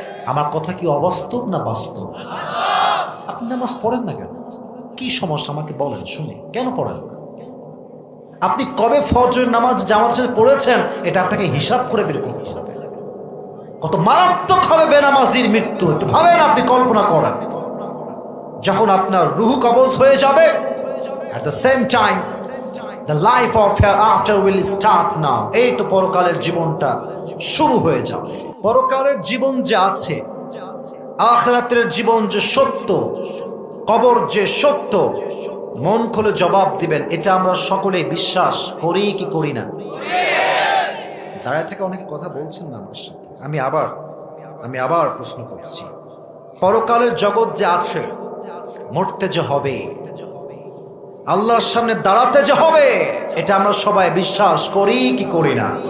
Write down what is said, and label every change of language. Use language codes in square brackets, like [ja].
[bn] আমার কথা কি অবাস্তব না বাস্তব? আপনি নামাজ পড়েন না কেন? কি সমস্যা আমাকে বলেন শুনি, কেন পড়েন না? আপনি কবে ফজরের নামাজ জামাতের সাথে পড়েছেন এটা আপনাকে হিসাব করে বের করতে হবে। কত মারাত্মক হবে বেনামাজির মৃত্যু, একটু ভাবেন, আপনি কল্পনা করেন। যখন আপনার রূহ কবজ হয়ে যাবে, [en] at the same time the life of hereafter will start now. [bn] এই তো পরকালের জীবনটা শুরু হয়ে যাবে। পরকালের জীবন যে আছে, আখিরাতের জীবন যে সত্য, কবর যে সত্য, মন খুলে জবাব দিবেন, এটা আমরা সকলেই বিশ্বাস করি কি করি না? দাঁড়ায় থেকে অনেকে কথা বলছেন না আমার সাথে। আমি আবার প্রশ্ন করছি, পরকালের জগৎ যে আছে, মরতে যে হবে, আল্লাহর সামনে দাঁড়াতে যে হবে, এটা আমরা সবাই বিশ্বাস করি কি করি না?